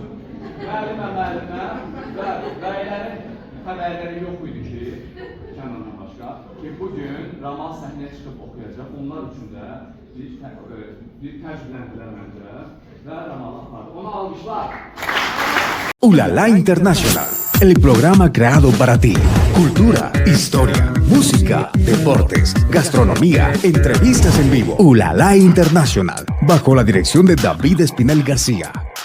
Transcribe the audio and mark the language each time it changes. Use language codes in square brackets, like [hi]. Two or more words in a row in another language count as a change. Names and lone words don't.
[az] Müəlliməm və bəylərin xəbərləri yox idi ki, Kənandan başqa, ki, bugün Ramal səhnəyə çıxıb oxuyacaq. Onlar üçün də bir təcrübələndirlər məncə və Ramal apardı. Ona alqışlar. Ulala International, [es] el programa creado para ti. Cultura, historia, música, deportes, gastronomía, entrevistas en vivo. Ulala International, bajo la dirección de David Espinel García.